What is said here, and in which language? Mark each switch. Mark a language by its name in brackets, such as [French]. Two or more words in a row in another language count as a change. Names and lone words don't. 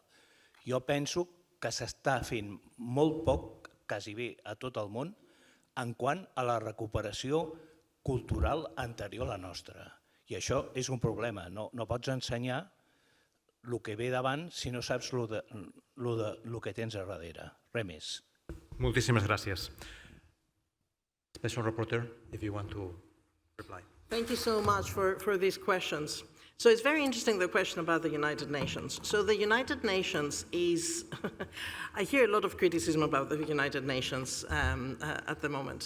[Catalan] Jo penso que s'està fent molt poc, quasi bé a tot el món, en quant a la recuperació cultural anterior a la nostra. I això és un problema. No pots ensenyar el que ve davant si no saps el que tens a darrere. Res més. Moltíssimes gràcies. [English] Special Rapporteur, if you want to reply. Thank you so much for these questions. So it's very interesting, the question about the United Nations. So the United Nations is, I hear a lot of criticism about the United Nations at the moment.